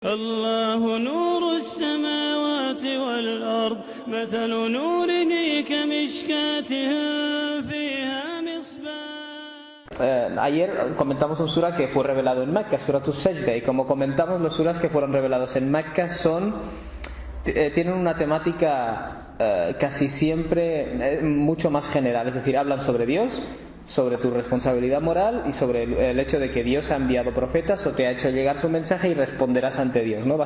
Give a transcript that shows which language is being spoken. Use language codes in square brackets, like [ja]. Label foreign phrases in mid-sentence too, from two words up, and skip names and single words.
[ar] الله نور السماوات والأرض مثل نوره كمشكاة فيها مصباح. [es] Ayer comentamos un sura que fue revelado en Mecca, Suratul Sajda, y como comentamos, los suras que fueron revelados en Mecca tienen una temática casi siempre mucho más general, es decir, hablan sobre Dios, sobre tu responsabilidad moral y sobre el hecho de que Dios ha enviado profetas o te ha hecho llegar su mensaje y responderás ante Dios, ¿no?